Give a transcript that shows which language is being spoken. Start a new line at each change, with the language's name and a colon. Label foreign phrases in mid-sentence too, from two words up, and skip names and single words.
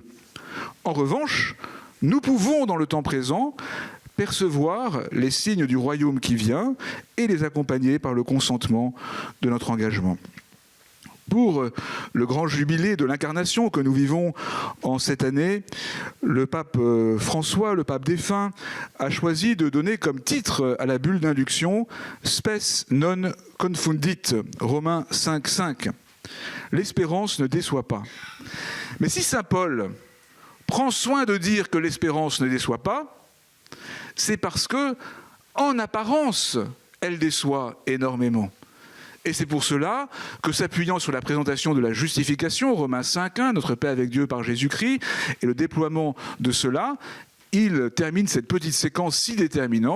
French: En revanche, nous pouvons dans le temps présent percevoir les signes du royaume qui vient et les accompagner par le consentement de notre engagement. Pour le grand jubilé de l'incarnation que nous vivons en cette année, le pape François, le pape défunt, a choisi de donner comme titre à la bulle d'induction «
Latin: Spes non confundit »,
French: Romains 5,5. l'espérance ne déçoit pas. Mais si saint Paul prend soin de dire que l'espérance ne déçoit pas, c'est parce que, en apparence, elle déçoit énormément. Et c'est pour cela que, s'appuyant sur la présentation de la justification, Romains 5.1, notre paix avec Dieu par Jésus-Christ, et le déploiement de cela, il termine cette petite séquence si déterminante.